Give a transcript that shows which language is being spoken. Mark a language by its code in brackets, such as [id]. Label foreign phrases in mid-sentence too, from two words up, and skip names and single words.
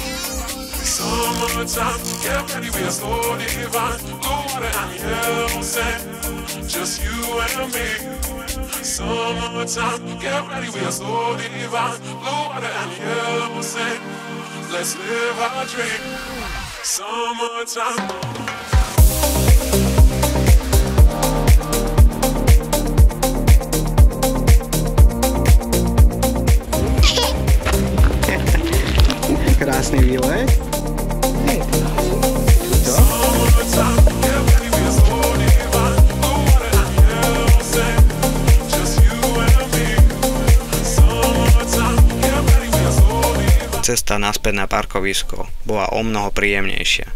[en] Summertime, get ready for slow divine. Blue water and yellow sand. Just you and me. Summertime, get ready for slow divine. Blue water and yellow sand. Let's live our dream. Summertime. [sk] Krásny výlet. Cesta naspäť na parkovisko bola omnoho príjemnejšia.